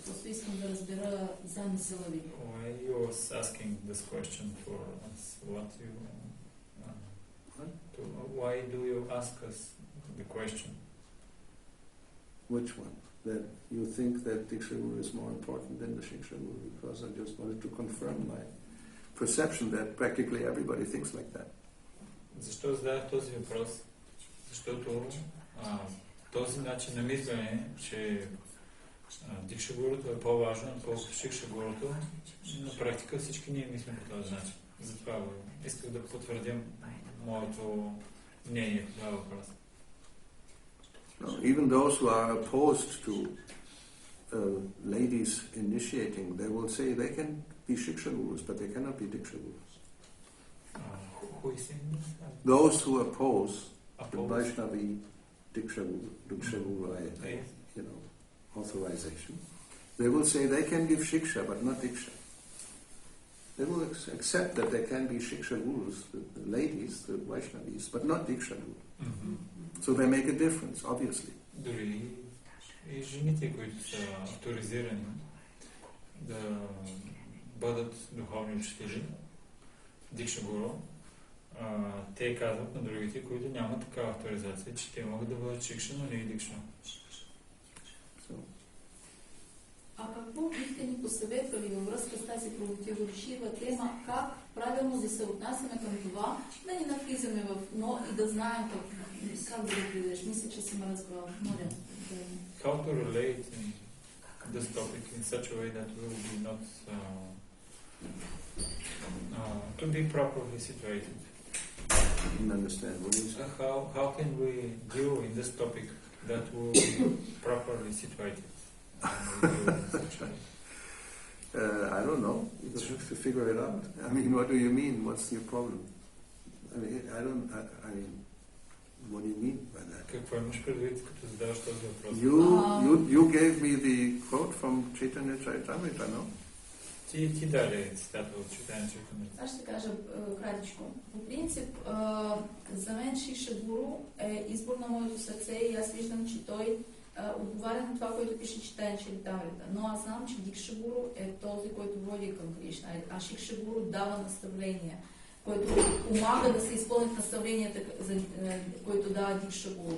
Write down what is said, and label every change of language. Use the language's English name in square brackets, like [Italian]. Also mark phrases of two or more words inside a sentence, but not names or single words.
[Bulgarian] Просто искам да разбера замисъла ви. [English] Why you was asking this question for us? Why do you ask us the question? Which one? That you think that Diksha Guru is more important than the Shiksha Guru? Because I just wanted to confirm my perception that practically everybody thinks like that. [Bulgarian] Защо задах този въпрос? Защото този начин на мислене, че Дикша Гурото е по-важно, отколкото Шикша Гурото, на практика всички ние мислим по този начин. Затова исках да потвърдим моето мнение по това въпрос. [English] Even those who are opposed to ladies initiating, they will say they can be Shiksha Gurus, but they cannot be Diksha Gurus. Who is saying this? Those who oppose the Vaishnavi Diksha Guru, authorization, they will say they can give Shiksha, but not Diksha. They will accept that they can be Shiksha Gurus, the ladies, the Vaishnavis, but not Diksha Guru. Mm-hmm. So they make a difference, obviously. [Bulgarian] Дори и жените, които са авторизирани да бъдат духовни учители, Дикша Гуру, те казват на другите, които нямат такава авторизация, че те могат да бъдат Шикша, но не и Дикша. А какво бихте ни посъветвали във връзка с тази противоречива тема, как правилно да се отнасяме към това, да ни навлизаме в но и да знаем как да го придеш? Мисля, че съм разбрала. Моля. [English] How to relate in this topic in such a way that we will be not to be properly situated. I didn't understand what you said. How can we deal in this topic that will be properly situated? I don't know. You just have to figure it out. I mean, what do you mean? What's your problem? I mean, what do you mean by that? [Bulgarian] Какво имаш предвид, като задаваш този въпрос? [English] You gave me the quote from Chaitanya Charitamrita, no? [Bulgarian] Ти даде цитата от Chaitanya Charitamrita. Аз ще кажа кратичко. По принцип, за мен Шикша Гуру е избор на моето сърце и аз виждам, че той отговаря на това, което пише Chaitanya Charitamrita. Но аз знам, че Дикша Гуру е този, който води към Кришна, а Шикша Гуру дава наставления, който помага да се изпълнят наставленията, които дава Дикша Гуру.